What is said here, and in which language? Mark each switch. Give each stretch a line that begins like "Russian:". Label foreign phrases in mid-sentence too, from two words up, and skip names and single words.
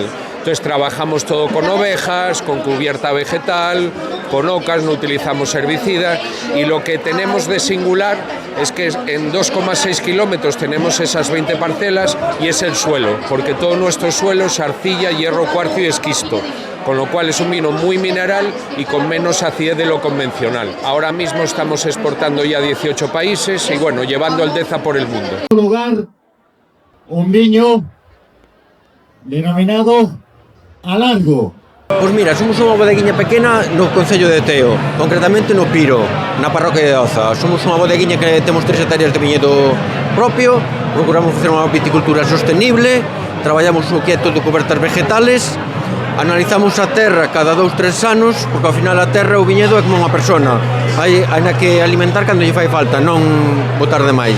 Spanish: Entonces trabajamos todo con ovejas, con cubierta vegetal, con ocas, no utilizamos herbicidas, y lo que tenemos de singular es que en 2,6 kilómetros tenemos esas 20 parcelas y es el suelo, porque todo nuestro suelo es arcilla, hierro, cuarzo y esquisto, con lo cual es un vino muy mineral y con menos acidez de lo convencional. Ahora mismo estamos exportando ya a 18 países y bueno, llevando el Deza por el mundo. En lugar,
Galician: un viño denominado Alargo. Pois mira, somos unha bodeguinha pequena no Concello de Teo, concretamente no Piro, na parroquia de Oza. Somos unha bodeguinha que temos 3 hectáreas de viñedo propio, procuramos facer unha viticultura sostenible, traballamos o que é todo cobertas vegetales, analizamos a terra cada 2-3 anos, porque ao final a terra, o viñedo é como unha persona, hai na que alimentar cando lle fai falta, non botar demais.